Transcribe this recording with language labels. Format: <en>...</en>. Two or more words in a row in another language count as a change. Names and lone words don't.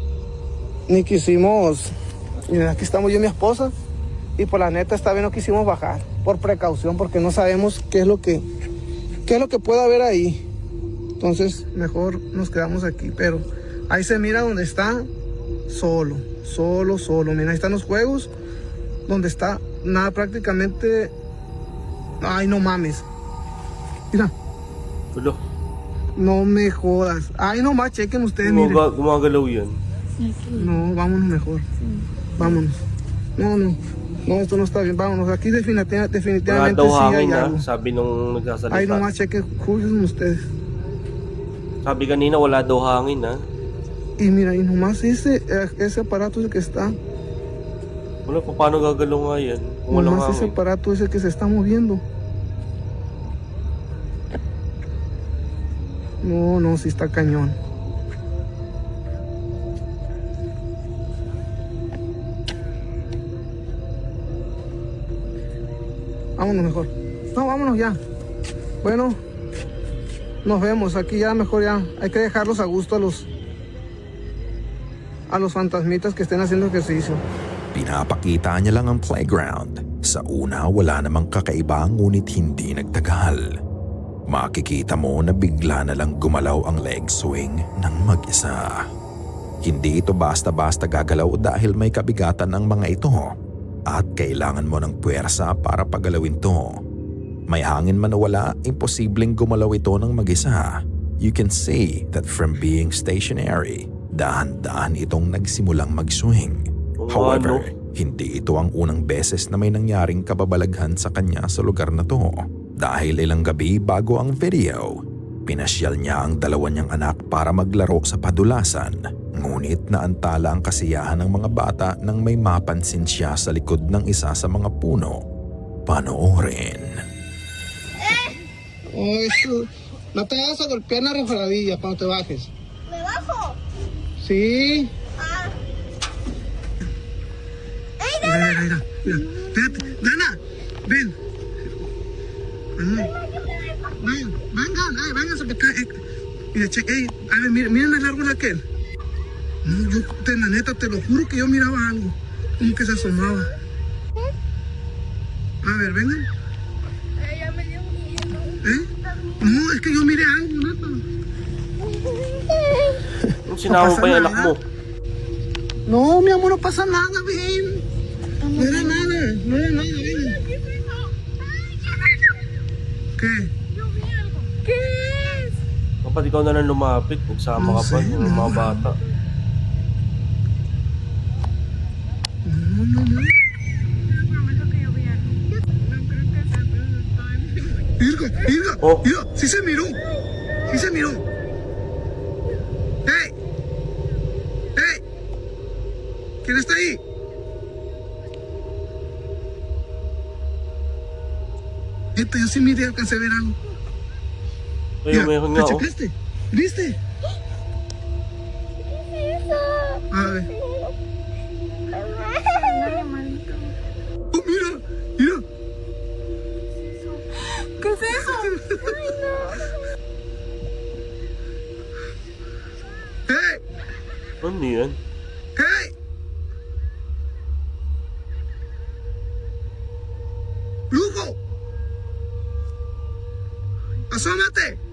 <es>miren, aquí estamos yo y mi esposa, y pues la neta esta vez no quisimos bajar, por precaución, porque no sabemos qué es lo que puede haber ahí, entonces mejor nos quedamos aquí, pero ahí se mira donde está, solo, miren, ahí están los juegos, donde está nada prácticamente. Ay, no mames. Mira.</es> <tl>Tulo.</tl> <es>No me jodas. Ay, no más, chequen ustedes, miren.</es> <tl>Gumagalaw yan.</tl> <es>No, vámonos mejor. Vámonos. No, esto no está bien. Vámonos. Aquí</es> <tl>Wala</tl> <es>definitivamente</es> <tl>daw</tl> <es>sí hay</es> <tl>hangin</tl> <es>algo.</es> <tl>sabi nung nagsasalita.</tl> <es>Ay, no más, chequen. Juzguen ustedes.</es> <tl>Sabi kanina wala daw hangin ha.</tl> <es>Y mira, y nomás ese aparato ese que está.</es> <tl>Wala pa, paano gagalaw nga yan? Kung walang</tl> <es>Nomás ese</es> <tl>hangin.</tl> <es>aparato ese que se está moviendo. No, sí está cañón. Vámonos mejor. No, vámonos ya. Bueno, nos vemos. Aquí ya mejor ya. Hay que dejarlos a gusto a los fantasmitas que estén haciendo ejercicio.</es> <tl>Pinapakita niya lang ang playground. Sa una, wala namang kakaiba ngunit hindi nagtagal. Makikita mo na bigla na lang gumalaw ang</tl> <en>leg swing</en> <tl>ng mag-isa. Hindi ito basta-basta gagalaw dahil may kabigatan ang mga ito at kailangan mo ng puwersa para pagalawin to. May hangin man o wala, imposibleng gumalaw ito ng mag-isa.</tl> <en>You can see that from being stationary,</en> <tl>dahan-dahan itong nagsimulang mag-swing. However, hindi ito ang unang beses na may nangyaring kababalaghan sa kanya sa lugar na to. Dahil ilang gabi bago ang video, pinasyal niya ang dalawa niyang anak para maglaro sa padulasan. Ngunit naantala ang kasiyahan ng mga bata nang may mapansin siya sa likod ng isa sa mga puno. Panoorin.</tl> <es>Oh, esto. No te vas a golpear la resbaladilla cuando te bajes. ¿Me bajo? Sí. Ah. ¡Ey, Mira. Espérate. Dana, ven. Vénganse para acá. Mira, a ver, miren el árbol aquel. No, la neta, te lo juro que yo miraba algo. Como que se asomaba. A ver, vengan. Ya me dio miedo. No, es que yo miré algo, neta.</es> <tl>Sinama pa yung anak mo.</tl> <es>No, mi amor, no pasa nada, ven. No era nada, ven. ¿Qué? ¿Qué es?</es> <tl>Kapag ikaw na lang lumapit, nagsama ka pa ng mga bata.</tl> <es>No. Prometo que yo vi algo. No creo que sea, pero estaba Mira, Oh. mira, sí se miró. ¡Hey! ¿Quién está ahí? Yo sí miré, alcancé a ver algo.</es> <tl>Ayun, mayroon nga</tl> <es>¿lo oh. checaste? ¿Viste? A ver. Oh, mira. ¿Qué es eso? ¡Hey!</es> <tl>Ano yan?</tl> <es>¡Hey! ¡Lugo! ¡Asómate!</es>